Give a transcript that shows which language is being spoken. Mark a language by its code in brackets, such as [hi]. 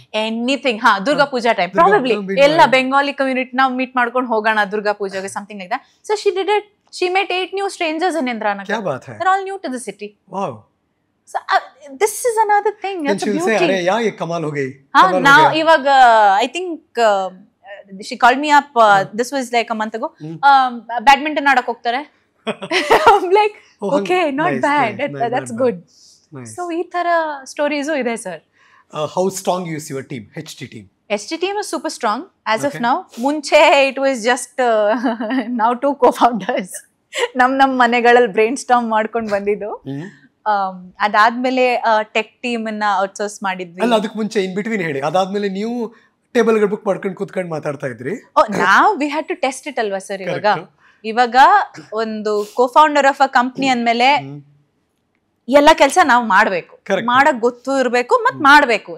[en] anything. Durga Puja time, probably ella Bengali community now meet [kn] ಮಾಡ್ಕೊಂಡು ಹೋಗೋಣ [en] Durga Puja ಗೆ, something like that. So she did it. She met 8 new strangers in Indiranagar. [hi] क्या बात है? [en] They're all new to the city. Wow. So this is another thing. Then she'll say, [hi] अरे यार ये कमाल हो गई. [en] Now ivaga I think she called me up. This was like a month ago. [kn] Badminton ಆಡಕ್ಕೆ ಹೋಗ್ತಾರೆ. [en] I'm like, okay, not bad. That's good. Nice. [kn] So ಈ ತರ ಸ್ಟೋರೀಸು ಇದೆ sir. [en] How strong is your team, HT team? HT team is super strong as of now. [kn] ಮುಂಚೆ [en] it was just now 2 co-founders. [kn] ನಮ್ ಮನೆಗಳಲ್ಲಿ brain storm ಮಾಡ್ಕೊಂಡು ಬಂದಿದ್ದು. ಅದಾದ್ಮೇಲೆ tech team ಅನ್ನ ಔಟ್ಸೋರ್ಸ್ ಮಾಡಿದ್ವಿ. ಅಲ್ಲ, ಅದಕ್ಕೆ ಮುಂಚೆ ಇನ್ ಬಿಟ್ವೀನ್ ಹೇಳಿ. ಅದಾದ್ಮೇಲೆ ನೀವು ಟೇಬಲ್ ಗಳು ಬುಕ್ ಮಾಡ್ಕೊಂಡು ಕೂತ್ಕೊಂಡು ಮಾತಾಡ್ತಾ ಇದ್ರಿ. ನಾವು [en] We had to test it ಅಲ್ವಾ sir? [kn] ಇವಾಗ ಒಂದು ಕೋ-ಫೌಂಡರ್ ಆಫ್ ಅ ಕಂಪ್ನಿ ಅಂದ್ಮೇಲೆ ಎಲ್ಲ ಕೆಲಸ ನಾವು ಮಾಡ್ಬೇಕು, ಮಾಡಕ್ ಗೊತ್ತು ಇರ್ಬೇಕು, ಮತ್ ಮಾಡ್ಬೇಕು.